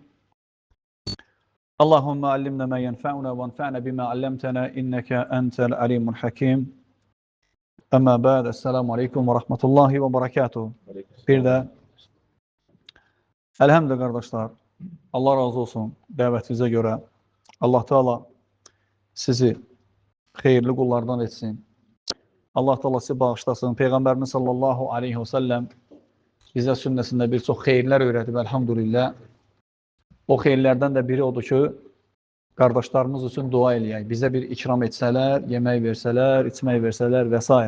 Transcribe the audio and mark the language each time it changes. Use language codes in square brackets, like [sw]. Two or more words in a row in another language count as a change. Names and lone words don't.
[ar] اللهم علمنا ما ينفعنا وانفعنا بما علمتنا إنك أنت العليم الحكيم. أما بعد. السلام عليكم ورحمة الله وبركاته. [tr] Bir de elhamdülillah kardeşler. Allah razı olsun davetinize göre. [az] Allah Teala sizi xeyirli qullardan etsin. Allah Teala sizi bağışlasın. Peyğəmbərimiz [ar] صلى الله عليه وسلم [az] bizə sünnəsində bir çox xeyirlər öyrədib, elhamdülillah. O xeyirlərdən də biri odur ki, qardaşlarımız üçün dua eləyək. Bizə bir ikram etsələr, yemək versələr, içmək versələr və s.